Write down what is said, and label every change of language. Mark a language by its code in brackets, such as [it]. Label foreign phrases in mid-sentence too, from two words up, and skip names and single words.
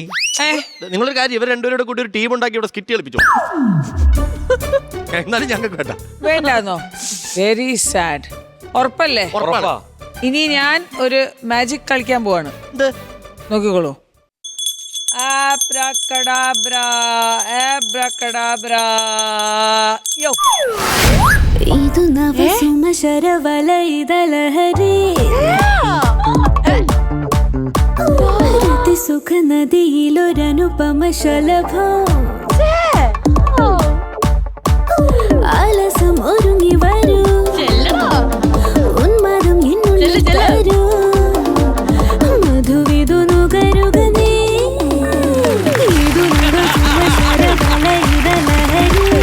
[ml] നിങ്ങളൊരു കാര്യം, ഇവർ രണ്ടുപേരുടെ കൂടി ഒരു ടീം ഉണ്ടാക്കി ഇവിടെ സ്കിറ്റ് കളിപ്പിച്ചു. എന്നാലും ഞങ്ങൾക്ക് വേണ്ട. വേണ്ടാന്നോ? വെരി സാഡ്. ഉറപ്പല്ലേ? ഉറപ്പാ. ഇനി ഞാൻ ഒരു മാജിക് കളിക്കാൻ പോവാണ്. നോക്കിക്കോളൂ. [en] Abracadabra, abracadabra. Yo. [ml] ഇദു നവ സുമശരവലയദ ലഹരി പ്രതി സുഖ നദിയിലൊരനുപമ ശലഭ ആലസം ഒരുങ്ങി വരൂ ഉന്മാദം എന്നുള്ളിൽ തരൂ മധുവിധു നുകരുക നീ ഇതു നവസുമശരവലയിത ലഹരി.